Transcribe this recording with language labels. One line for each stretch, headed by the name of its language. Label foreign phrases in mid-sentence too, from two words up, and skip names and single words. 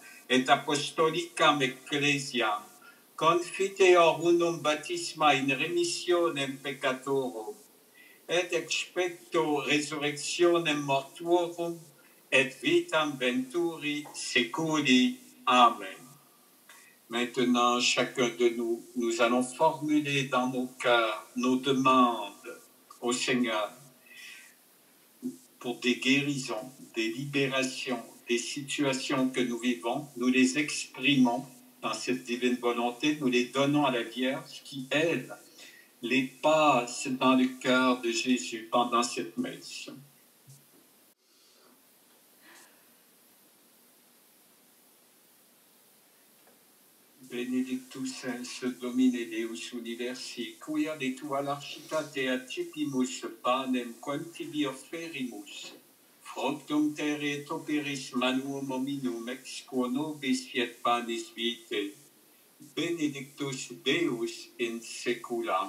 Latin: et apostolicam ecclesiam, confiteor unum baptisma in remissionem peccatorum, et expecto resurrectionem mortuorum, et vitam venturi seculi. Amen.
French: Maintenant, chacun de nous, nous allons formuler dans nos cœurs nos demandes au Seigneur pour des guérisons, des libérations, des situations que nous vivons. Nous les exprimons dans cette divine volonté, nous les donnons à la Vierge qui, elle, les passe dans le cœur de Jésus pendant cette messe.
Latin: Benedictus es Domine Deus universi, quia de tua largitate accipimus panem quam tibi offerimus, fructum terre et operis manuum hominum ex quo nobis fiet panis vitae, benedictus Deus in saecula.